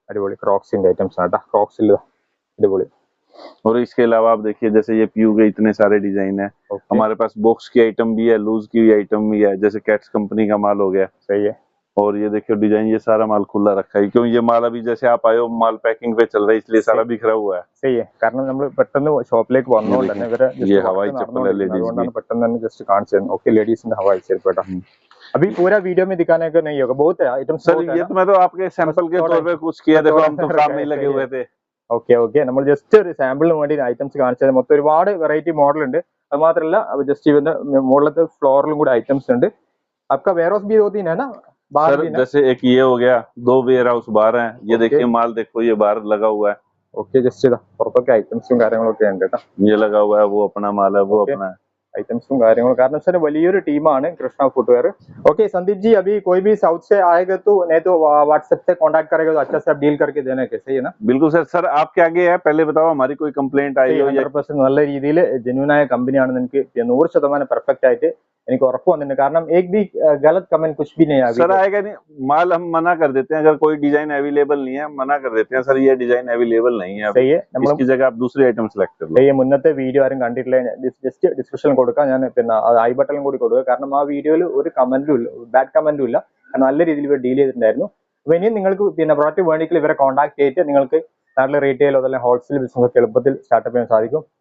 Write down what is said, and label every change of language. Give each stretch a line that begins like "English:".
Malayalam: അടിപൊളി ക്രോക്സിന്റെ ഐറ്റംസ് ആട്ടാ. ക്രോക്സിൽ അടിപൊളി.
Hindi: और इसके अलावा आप देखिए जैसे ये पीयू के इतने सारे डिजाइन है. हमारे पास बॉक्स की आइटम भी है, लूज की आइटम भी है, जैसे कैट्स कंपनी का माल हो गया. सही है. और ये देखियो डिजाइन, ये सारा माल खुला रखा है क्यों ये माल अभी जैसे आप आए हो माल पैकिंग पे चल रहा है, इसलिए सारा बिखरा हुआ है. सही है.
Malayalam: കാരണം നമ്മൾ പെട്ടെന്ന് ഷോപ്പിലേക്ക് വന്നോണ്ട് തന്നെ ഇവരെ
Hindi: ये हवाई चप्पल है लेडीज
Malayalam: അതുകൊണ്ടാണ് പെട്ടെന്ന് തന്നെ ജസ്റ്റ് കാണിച്ചു തരുന്നത്. ഓക്കെ ലേഡീസിന്റെ हवाई ചെരുപ്പ് കേട്ടോ.
Hindi: अभी पूरा वीडियो में दिखाने का नहीं होगा, बहुत है आइटम्स सर. ये तो मैं तो आपके सैंपल के तौर पे कुछ किया, देखो हम तो काम नहीं लगे हुए थे.
Malayalam: ഓക്കെ ഓക്കെ നമ്മൾ ജസ്റ്റ് ഒരു സാമ്പിളിന് വേണ്ടി ഐറ്റംസ് കാണിച്ചത്. മൊത്തം ഒരുപാട് വെറൈറ്റി മോഡൽ ഉണ്ട്. അത് മാത്രമല്ല ജസ്റ്റ് ഇവന്റെ മുകളിലത്തെ ഫ്ലോറിലും കൂടെ ഐറ്റംസ് ഉണ്ട്.
Hindi: आपका वेयर हाउस भी 2-3 है ना बाहर सर भी ना? जैसे एक ये हो गया, 2 वेयर हाउस बाहर हैं. ये देखिए माल देखो ये बाहर लगा हुआ है.
Malayalam: ഓക്കെ ജസ്റ്റ് ഇതാ പുറത്തൊക്കെ ഐറ്റംസും കാര്യങ്ങളൊക്കെ ഉണ്ട് കേട്ടോ.
Hindi: ये लगा हुआ है, वो अपना माल है, वो अपना है.
Malayalam: ഐറ്റംസും കാര്യങ്ങളും കാരണം വെച്ചാൽ വലിയൊരു ടീമാണ് കൃഷ്ണ फुटवेयर.
Hindi: ओके संदीप जी अभी कोई भी साउथ से आएगा तो नहीं तो व्हाट्सएप से कांटेक्ट करेगा तो अच्छा से आप डील करके देना कैसे है ना? बिल्कुल सर. सर आपके आगे है, पहले बताओ हमारी कोई कंप्लेंट आई हो या
Malayalam: 100% നല്ല രീതിയിൽ ജെന്യൂൻ ആയ കമ്പനിയാണെന്ന് എനിക്ക് 100% പെർഫെക്റ്റ് ആയിട്ട് എനിക്ക് ഉറപ്പ് വന്നിട്ടുണ്ട്.
Hindi: കാരണം एक भी गलत कमेंट कुछ भी नहीं आया. सर आएगा नहीं माल, हम मना कर देते हैं अगर कोई डिजाइन अवेलेबल नहीं है, मना कर देते हैं सर ये डिजाइन अवेलेबल नहीं है. सही है. നമ്മൾ इसकी जगह आप दूसरी आइटम सेलेक्ट कर लो.
Malayalam: ഈ മുന്നത്തെ വീഡിയോ ആരും കണ്ടിട്ടില്ല, ജസ്റ്റ് ഡിസ്ക്രിപ്ഷനിൽ കൊടുക്കാം. ഞാൻ പിന്നെ ഐ ബട്ടണിലും കൂടി കൊടുക്കുക. കാരണം ആ വീഡിയോയിൽ ഒരു കമന്റും ഇല്ല, ബാഡ് കമന്റും ഇല്ല. നല്ല രീതിയിൽ ഇവർ ഡീൽ ചെയ്തിട്ടുണ്ടായിരുന്നു. അപ്പൊ ഇനിയും നിങ്ങൾക്ക് പിന്നെ പ്രോഡക്റ്റ് വേണമെങ്കിൽ ഇവരെ കോൺടാക്ട് ചെയ്തിട്ട് നിങ്ങൾക്ക് നാട്ടിലെ റീറ്റെയിൽ അതല്ലെങ്കിൽ ഹോൾസെയിൽ ബിസിനസ് ഒക്കെ എളുപ്പത്തിൽ സ്റ്റാർട്ടപ്പ് ചെയ്യാൻ സാധിക്കും.